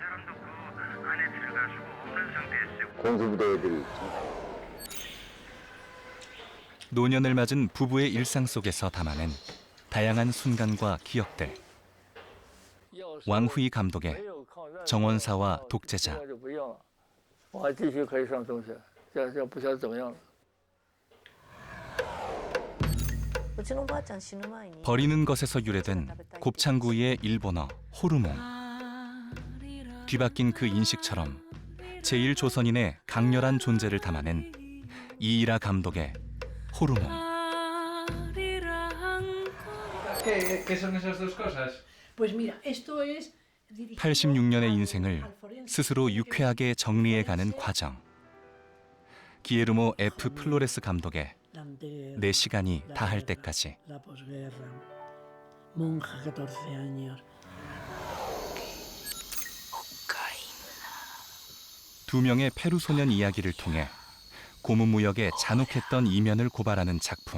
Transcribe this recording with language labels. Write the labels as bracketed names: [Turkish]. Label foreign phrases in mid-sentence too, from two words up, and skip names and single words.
[Korean] 노년을 맞은 부부의 일상 속에서 담아낸 다양한 순간과 기억들. 왕후이 감독의 정원사와 독재자. [Chinese] 我还继续可以上中学，现在不晓得怎么样了。 [Korean] 버리는 것에서 유래된 곱창구이의 일본어 호르몬. 뒤바뀐 그 인식처럼 제1조선인의 강렬한 존재를 담아낸 이이라 감독의 호르몬. [Spanish] ¿Qué son esas dos cosas? Pues mira, esto es [Korean] 86년의 인생을 스스로 유쾌하게 정리해가는 과정. 기에르모 F. 플로레스 감독의 내 시간이 다할 때까지. 두 명의 페루 소년 이야기를 통해 고문무역의 잔혹했던 이면을 고발하는 작품.